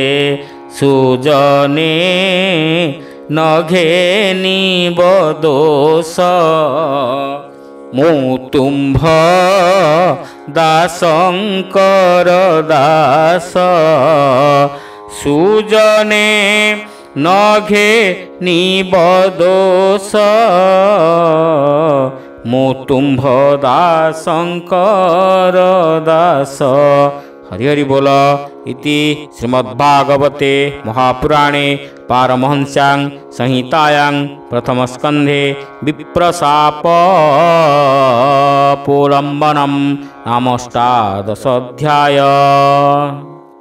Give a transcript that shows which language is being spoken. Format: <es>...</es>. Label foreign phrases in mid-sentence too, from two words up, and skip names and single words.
<or>ସୁଜନେ ନ ଘେନିବ ଦୋଷ ମୁଁ ତୁମ୍ଭ ଦାସଙ୍କର ଦାସ। ସୁଜନେ ନ ଘେନିବ ଦୋଷ ମୁଁ ତୁମ୍ଭ ଦାସଙ୍କର ଦାସ।</or> <hi>हरि हरि बोल।</hi> <sa>इति श्रीमद्भागवते महापुराणे पारमहंस्यां संहितायां प्रथमस्कन्धे विप्रशापोल्लम्बनं नाम 18 अध्याय।</sa>